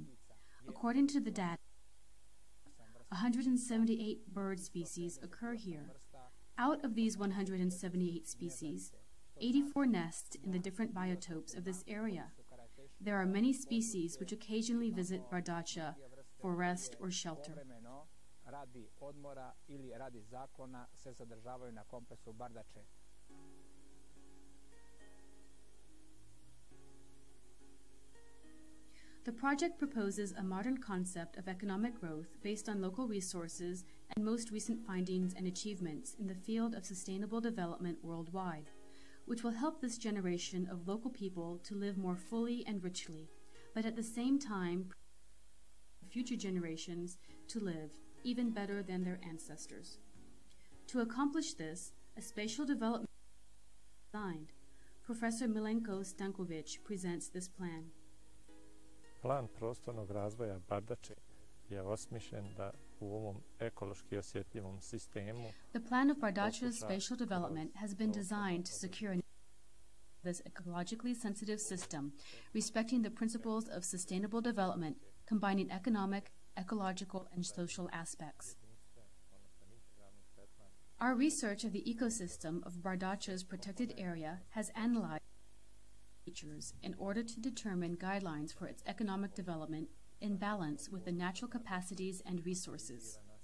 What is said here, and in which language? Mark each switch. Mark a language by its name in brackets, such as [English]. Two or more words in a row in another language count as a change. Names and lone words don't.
[English] According to the data, 178 bird species occur here. Out of these 178 species, 84 nest in the different biotopes of this area. There are many species which occasionally visit Bardacha for rest or shelter. [Serbian] Radi odmora ili radi zaklona se zadržavaju na kompleksu Bardače. [English] The project proposes a modern concept of economic growth based on local resources and most recent findings and achievements in the field of sustainable development worldwide, which will help this generation of local people to live more fully and richly, but at the same time, future generations to live even better than their ancestors. To accomplish this, a spatial development is designed. Professor Milenko Stankovic presents this plan. [Serbian] Plan prostornog razvoja Bardače je osmišljen da u ovom ekološki osjetljivom sistemu. [English] The plan of Bardacha's spatial development has been designed to secure this ecologically sensitive system, respecting the principles of sustainable development, combining economic, ecological, and social aspects. Our research of the ecosystem of Bardacha's protected area has analyzed features in order to determine guidelines for its economic development in balance with the natural capacities and resources.